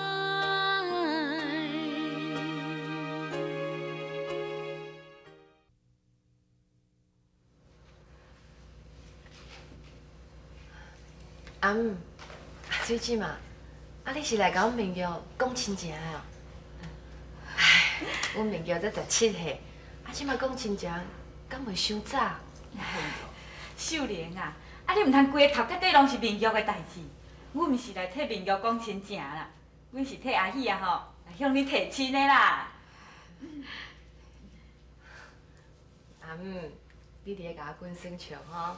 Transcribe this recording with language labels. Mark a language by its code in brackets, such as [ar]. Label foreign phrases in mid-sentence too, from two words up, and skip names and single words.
[nan] 阿姆，水姊嘛，你是来甲阮明玉讲亲情的哦？唉，阮明玉才17岁。即马讲亲情，敢袂伤早？秀莲啊，你唔通规个头壳底拢是明玉的代志。阮毋是来替明玉讲亲情啦，阮是替阿喜啊吼来向你提亲的啦。阿姆，你伫咧甲我滚耍笑吼？